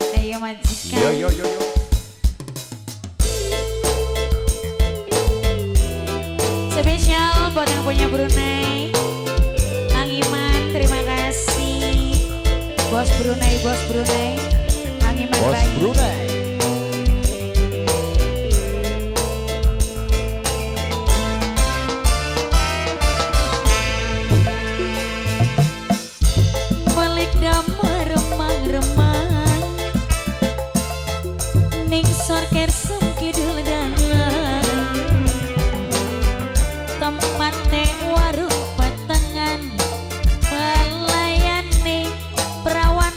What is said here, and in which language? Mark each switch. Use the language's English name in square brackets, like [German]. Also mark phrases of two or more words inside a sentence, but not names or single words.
[Indonesian] ya majikan. Yo yo yo yo. Spesial buat yang punya Brunei. Kang Iman, terima kasih. Bos Brunei, Bos Brunei. Kang Iman Bos Bayi. Brunei. [Javanese] Balik damar remang-remang ning sorker kidul dalan tempatnya warung patengan pelayani perawan